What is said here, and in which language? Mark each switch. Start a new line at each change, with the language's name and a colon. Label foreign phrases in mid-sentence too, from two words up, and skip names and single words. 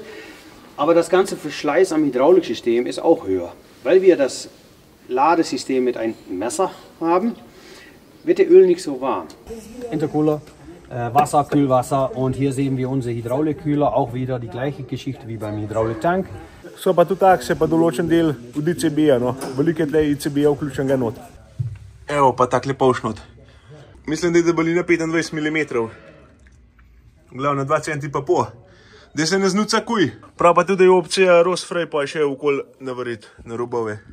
German: Aber das ganze Verschleiß am Hydrauliksystem ist auch höher. Weil wir das Ladesystem mit einem Messer haben, wird der Öl nicht so warm. Intercooler, Wasser, Kühlwasser und hier sehen wir unsere Hydraulikkühler, auch wieder die gleiche Geschichte wie beim Hydrauliktank.
Slovenian: So pa tudi takse, pa določen del od ICB-ja, no. Veliko je tle ICB-ja vključenega not. Evo pa takle polšnot. Mislim, da je debelina 25 mm. Glavno 2 cm pa pol. Da se ne znuca kuj. Prav pa tudi je opcija Rosfrej, pa je še okoli navariti na robove.